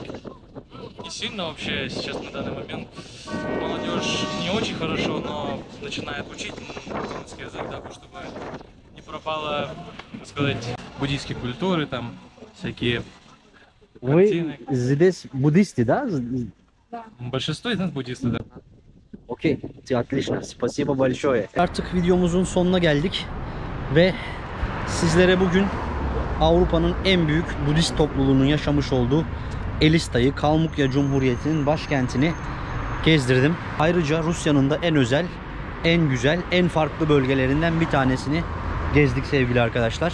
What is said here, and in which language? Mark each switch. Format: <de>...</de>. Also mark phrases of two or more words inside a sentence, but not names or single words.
<ru>Не сильно вообще сейчас на данный момент молодежь не очень хорошо, но начинает учить калмыцкий язык, да, чтобы не пропало, так сказать, буддийские культуры, там всякие картины. Вы здесь буддисты, да? Большинство из нас буддисты, да. Okey, отлично. Спасибо большое.</ru> <tr>Artık videomuzun sonuna geldik ve sizlere bugün Avrupa'nın en büyük Budist topluluğunun yaşamış olduğu Elista'yı, Kalmıkya Cumhuriyeti'nin başkentini gezdirdim. Ayrıca Rusya'nın da en özel, en güzel, en farklı bölgelerinden bir tanesini gezdik sevgili arkadaşlar.</tr>